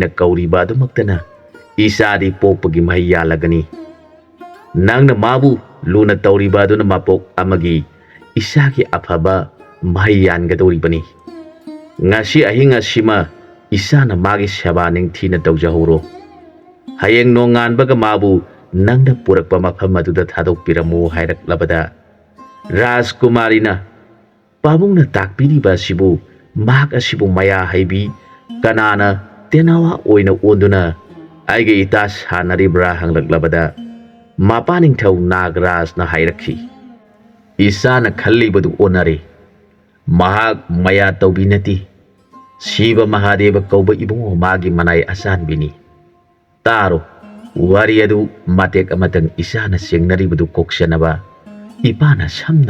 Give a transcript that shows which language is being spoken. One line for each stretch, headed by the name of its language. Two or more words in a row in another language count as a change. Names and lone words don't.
Manipuri: kauriba adumaktana isadi pokpagi mahiya lagani nangna mabu luna tauriba aduna mapok amagi isagi afaba mahiyan gadoribani ngasi ahinga sima isana magi seba ningthina tawjahoro hayeng nonganbaga mabu nangda purakpa mafam aduda thadokpiramu hairaklabada Rajkumarina pabungna takpiriba sibu mahak asibu maya haibi kanana tenawa oina onduna aige ita sanaribra hanglaklabada mapaning thau nagraj na hairakhi isana khallibadu onare mahak maya tawbinati Shiva Mahadeva kauba ibungo magi manai asanbini taro wariyadu matek amatang isana sengnaribadu koksanaba ipana samna